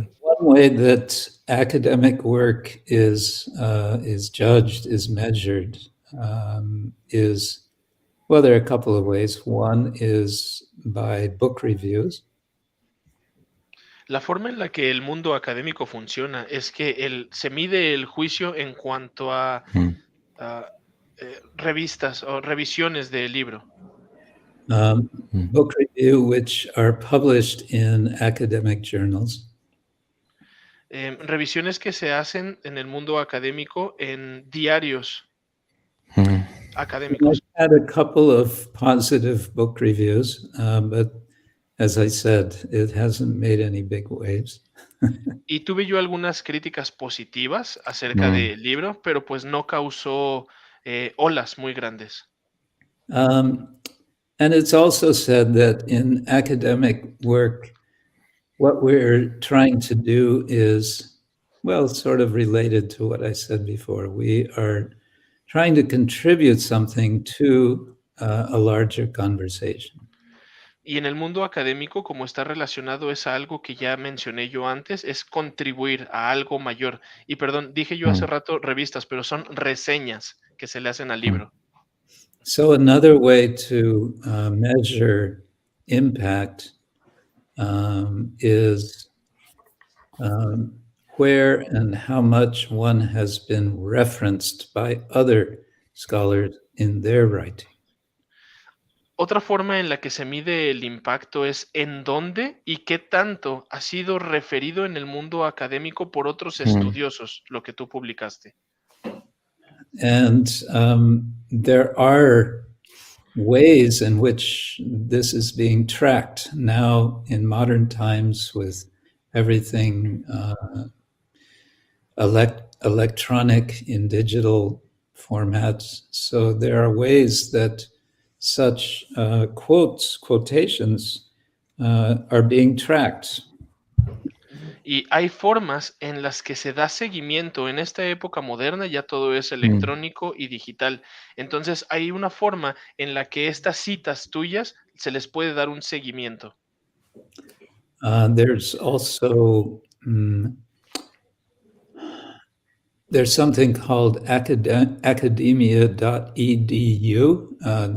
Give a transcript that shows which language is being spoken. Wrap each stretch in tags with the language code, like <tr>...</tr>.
<en>One way that academic work is judged, is measured, is, well, there are a couple of ways. One is by book reviews.</en> <es>La forma en la que el mundo académico funciona es que se mide el juicio en cuanto a revistas o revisiones del libro.</es> <en>Book review, which are published in academic journals.</en> <es>Revisiones que se hacen en el mundo académico en diarios académicos.</es> <en>I've had a couple of positive book reviews, but as I said, it hasn't made any big waves.</en> <es>Y tuve yo algunas críticas positivas acerca del libro, pero pues no causó olas muy grandes.</es> <en>And it's also said that in academic work, what we're trying to do is, well, sort of related to what I said before. We are trying to contribute something to a larger conversation.</en> <es>Y en el mundo académico, como está relacionado, es algo que ya mencioné yo antes, es contribuir a algo mayor. Y perdón, dije yo hace rato revistas, pero son reseñas que se le hacen al libro.</es> <en>So another way to measure impact is where and how much one has been referenced by other scholars in their writing.</en> <es>Otra forma en la que se mide el impacto es en dónde y qué tanto ha sido referido en el mundo académico por otros estudiosos, lo que tú publicaste.</es> <en>And there are ways in which this is being tracked now in modern times with everything electronic in digital formats. So there are ways that such quotations are being tracked.</en> <es>Y hay formas en las que se da seguimiento. En esta época moderna ya todo es electrónico y digital. Entonces hay una forma en la que estas citas tuyas se les puede dar un seguimiento.</es> <en>There's also there's something called academia.edu.</en>